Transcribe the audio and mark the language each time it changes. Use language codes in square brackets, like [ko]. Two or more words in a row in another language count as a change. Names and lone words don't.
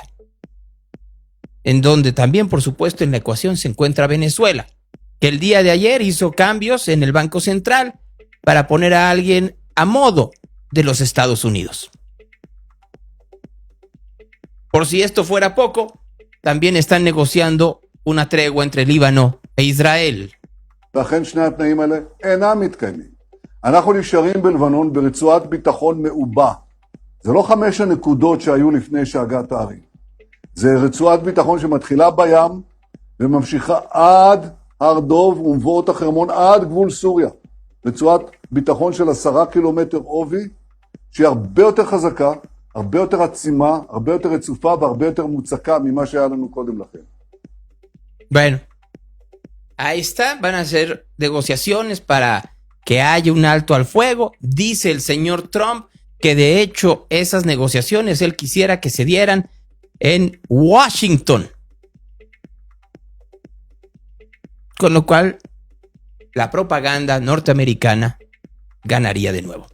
[es] En donde también, por supuesto, en la ecuación se encuentra Venezuela, que el día de ayer hizo cambios en el Banco Central para poner a alguien a modo de los Estados Unidos. Por si esto fuera poco, también están negociando una tregua entre Líbano e Israel. [he] ואכן שני התנאים האלה אינם מתקיימים. אנחנו נשארים בלבנון ברצועת ביטחון מעובה. זה לא 5 הנקודות שהיו לפני שהגעת הערים. זה רצועת ביטחון שמתחילה בים וממשיכה עד הר דוב ומבואות החרמון עד גבול סוריה. רצועת ביטחון של 10 קילומטר עובי, שהיא הרבה יותר חזקה, הרבה יותר עצימה, הרבה יותר רצופה והרבה יותר מוצקה ממה שהיה לנו קודם לכן. [es] Bueno, ahí está, van a hacer negociaciones para que haya un alto al fuego. Dice el señor Trump que de hecho esas negociaciones él quisiera que se dieran en Washington. Con lo cual, la propaganda norteamericana ganaría de nuevo.